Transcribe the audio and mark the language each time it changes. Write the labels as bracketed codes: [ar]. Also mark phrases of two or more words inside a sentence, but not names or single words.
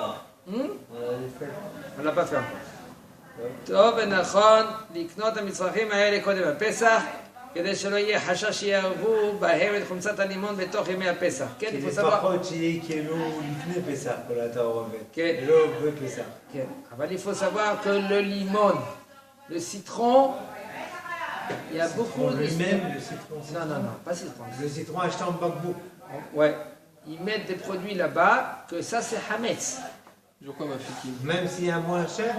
[he] טוב ונכון לקנות המצרכים האלה קודם הפסח כדי שלא יהיה חשש שיערבו בהם את חומצת הלימון בתוך ימי הפסח. כן, לפחות שיהיה כאילו לפני פסח כל התערובת, ולא בפסח. כן, אבל [fr] il faut savoir que le limon, le citron, il y a beaucoup de... Lui-même, le citron. Non, pas citron. Le citron acheté en bambou. Ouais, ils mettent des produits là-bas, que ça c'est hametz. Même s'il y a moins cher?